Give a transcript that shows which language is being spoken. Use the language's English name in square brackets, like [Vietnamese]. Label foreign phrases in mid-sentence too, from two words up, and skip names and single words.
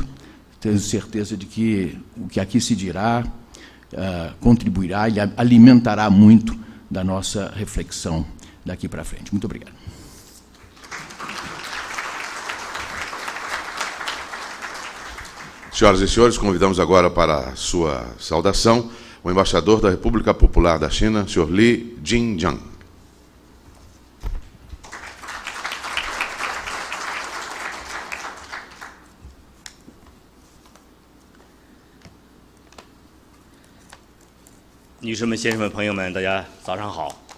[Portuguese] Tenho certeza de que o que aqui se dirá contribuirá e alimentará muito da nossa reflexão daqui para frente. Muito obrigado. Senhoras e senhores, convidamos agora para a sua saudação o embaixador da República Popular da China, Sr. Li Jinjiang. [Chinese] 女士们、先生们、朋友们，大家早上好！